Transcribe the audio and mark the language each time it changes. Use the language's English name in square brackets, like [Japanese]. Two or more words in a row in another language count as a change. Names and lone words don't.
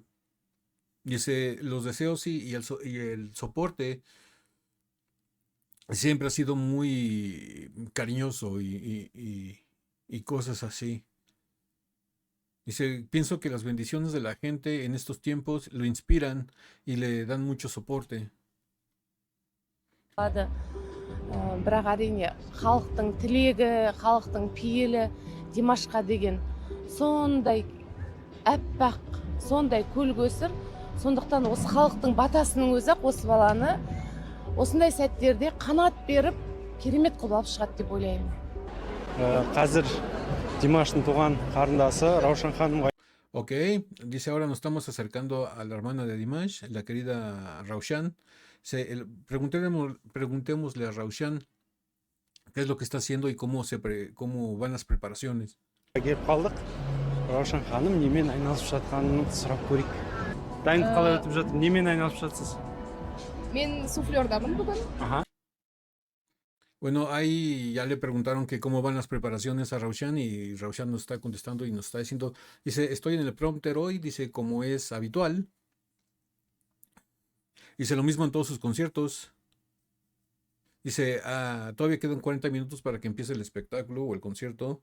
[Spanish] Dice, los deseos y el soporte siempre ha sido muy cariñoso y cosas así. Dice, pienso que las bendiciones de la gente en estos tiempos lo inspiran y le dan mucho soporte. [Kazakh] Бірақ әрине халықтың тілегі, халықтың пейілі Димашқа деген сондай әппақ, сондай көл көсір. Сондықтан осы халықтың батасының өзі осы баланы осындай сәттерде қанат беріп, керемет қылып алып шығады деп ойлаймын. Қазір Димаштың туған қарындасы Раушан ханымға. [Spanish] Ok, dice, ahora nos estamos acercando a la hermana de Dimash, la querida Raushan. Preguntémosle a Raushan qué es lo que está haciendo y cómo van las preparaciones. [Kazakh] Келіп қалдық. Раушан ханым немен айналысып жатқанын сұрап көрейік. Дайындық қалай өтіп жатыр? Немен айналысып жатсыз? Мен суфлердамын бүгін. Аха. [Spanish] Bueno, ahí ya le preguntaron que cómo van las preparaciones a Raushan y Raushan nos está contestando y nos está diciendo, dice, estoy en el prompter hoy, dice, como es habitual. Dice lo mismo en todos sus conciertos. Dice, todavía quedan 40 minutos para que empiece el espectáculo o el concierto.